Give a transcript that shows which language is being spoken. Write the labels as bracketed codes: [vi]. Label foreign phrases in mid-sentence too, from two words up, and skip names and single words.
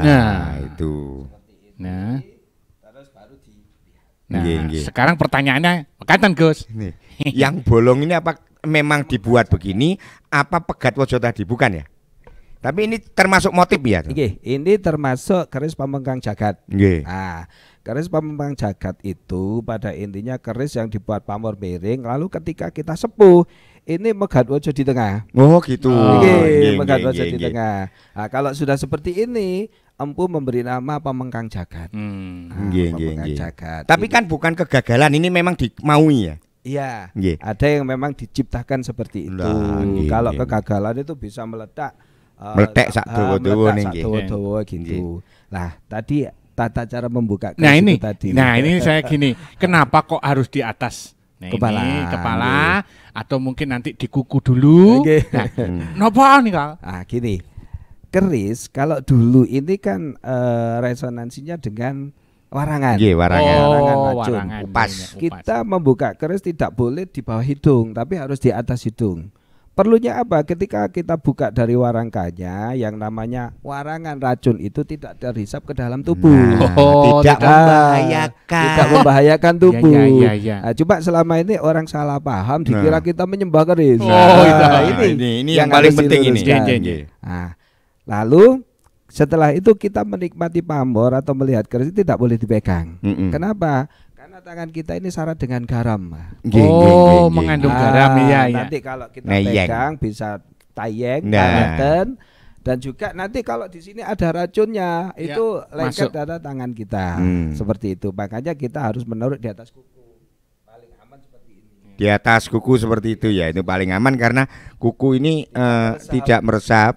[id] Nah. itu. Nah, Terus baru di nah Nggih, nggih. sekarang pertanyaannya, katen Gus. Nih, yang bolong ini apa memang dibuat begini apa pegat wojo tadi bukan ya? Tapi ini termasuk motif ya? toh? Nggih, ini termasuk keris pamengkang jagat. Nggih. Nah, keris pamengkang jagat itu pada intinya keris yang dibuat pamor miring, lalu ketika kita sepuh ini megat wojo di tengah. Oh gitu. Oh, Nggih, Nggih, megat nggih, wojo nggih, di nggih. tengah. Nah, kalau sudah seperti ini, empu memberi nama pamengkang jagat. Hmm. Nah, Nggih, nggih, pamengkang nggih. jagat. Tapi kan bukan kegagalan, ini memang dimaui ya. iya, Nggih. ada yang memang diciptakan seperti itu. Lah, nggih, Kalau nggih. kegagalan itu bisa meledak Meledak [jv] sak dawa-dawa [id] nih, nggih. dawa gitu. Lah, tadi tata cara membuka Nah keris ini, itu tadi. nah ini saya gini, kenapa kok harus di atas? Nah, Kepala, ini kepala atau mungkin nanti di kuku dulu. Nggih. Nah, napa nih Kak? Ah, gini. Keris kalau dulu ini kan resonansinya dengan warangan. Nggih, warangan. Warangan racun. warangan. Upas. Iya, iya, Kita membuka keris tidak boleh di bawah hidung, tapi harus di atas hidung. Perlunya apa? Ketika kita buka dari warangkanya, yang namanya warangan racun itu tidak terhisap ke dalam tubuh. Nah, Oh, tidak tidak. membahayakan. Tidak membahayakan tubuh. Iya, iya, iya. Nah, coba selama ini orang salah paham dikira Nah. kita menyembah keris. Oh, Nah, itu. ini yang yang paling harus penting ini. diluruskan. Iya, iya, Nggih. Nah, lalu setelah itu kita menikmati pamor atau melihat keris itu tidak boleh dipegang. Mm-mm. Kenapa? Karena tangan kita ini syarat dengan garam. Nggih, nggih, nggih, Oh, nggih. mengandung garam, iya, iya. Nanti kalau kita Ngeyeng. pegang bisa tayeng, Nah. kareten, dan juga nanti kalau di sini ada racunnya Ya, itu lengket masuk. pada tangan kita. Hmm. Seperti itu. Makanya kita harus menaruh di atas kuku. Paling aman seperti ini. Di atas kuku seperti itu ya, itu paling aman karena kuku ini tidak meresap.